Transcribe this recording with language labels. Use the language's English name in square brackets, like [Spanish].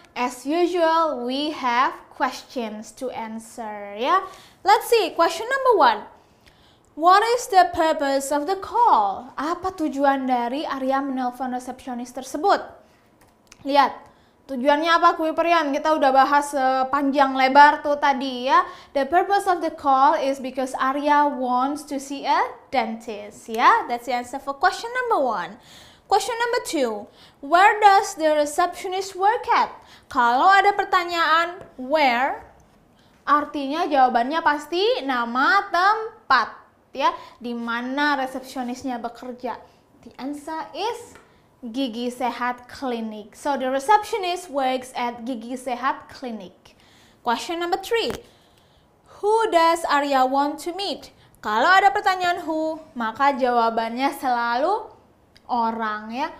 [English] As usual, we have questions to answer ya. Let's see, question number 1. What is the purpose of the call? [Indonesian] Apa tujuan dari Arya menelpon resepsionis tersebut? Lihat, tujuannya apa Kuiperian? Kita udah bahas panjang lebar tuh tadi ya. [English] The purpose of the call is because Arya wants to see a dentist ya. That's the answer for question number 1. Question number 2. Where does the receptionist work at? [Indonesian] Kalau ada pertanyaan where, artinya jawabannya pasti nama tempat ya. Di mana resepsionisnya bekerja? [English] The answer is Gigi Sehat Clinic. So the receptionist works at Gigi Sehat Clinic. Question number 3. Who does Arya want to meet? [Indonesian] Kalau ada pertanyaan who, maka jawabannya selalu orang ya.